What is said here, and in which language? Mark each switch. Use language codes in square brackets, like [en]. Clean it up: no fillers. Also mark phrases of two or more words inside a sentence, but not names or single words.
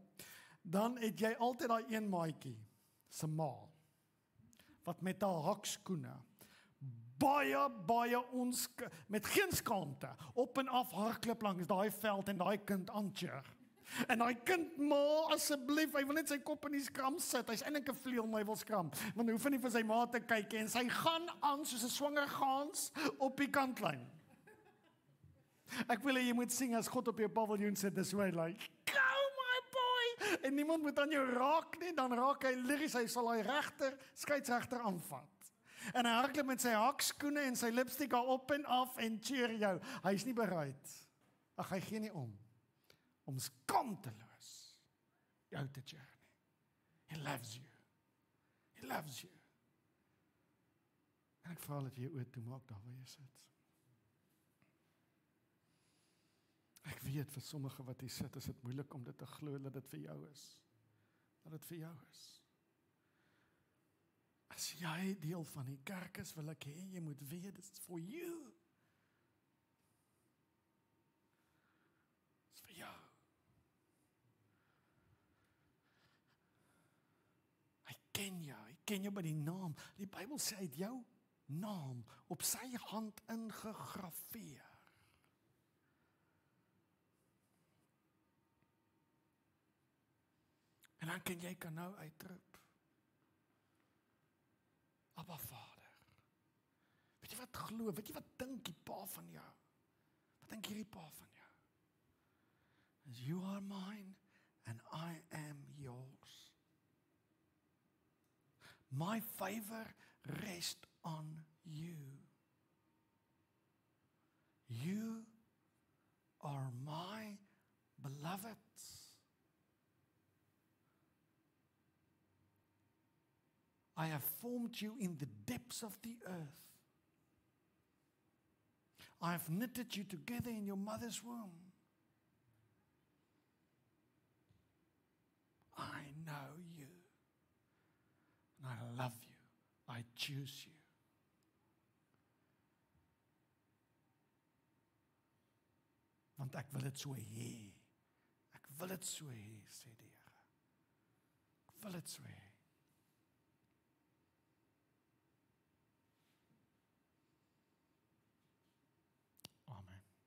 [af] Dan het jy altyd daai een maatjie, se ma, wat met haar hakskoene, baie met geen skaamte, op en af hardloop langs daai veld en daai kind aancheer. En daai kind, ma, asseblief, hy wil net sy kop in die skram sit, hy's eintlik 'n vleuel, maar hy wil skram, want hy hoef nie vir sy ma te kyk, en sy gaan aan soos 'n swanger gaans op die kantlyn. Ek wil hê jy moet sing as God op jou paviljoen sit, dis hoe hy like, [en] go my boy, [af] en niemand moet aan jou raak nie, dan raak hy lyries, hy sal hy skeieregter aanvat. En hy hardloop met sy hakskoene en sy lipstick al op en af en cheer jou. Hy is nie bereid. Hy gee nie om skaamteloos jou te cheer nie. [en] He loves you. He loves you. [af] En ek vra dat jy oor toe maak daar waar jy sit. Ek weet vir sommige wat hier sit, is dit moeilik om dit te glo dat dit vir jou is. Dat dit vir jou is. As jy deel van die kerk is, wil ek hê jy moet weet, [en] it's for you. It's for jou. [af] Hy ken jou by die naam. Die Bybel sê hy het jou naam op sy hand ingegrafeer. En dan kan nou uitroep, Abba Vader. Weet jy wat glo? Weet jy wat dink die pa van jou? Wat dink hierdie pa van jou? [en] As you are mine and I am yours. My favor rests on you. You are my beloved. I have formed you in the depths of the earth. I have knitted you together in your mother's womb. I know you. And I love you. I choose you. [af] Want ek wil dit so hê. Ek wil dit so hê, sê die Here. Ek wil dit so hê. Amen.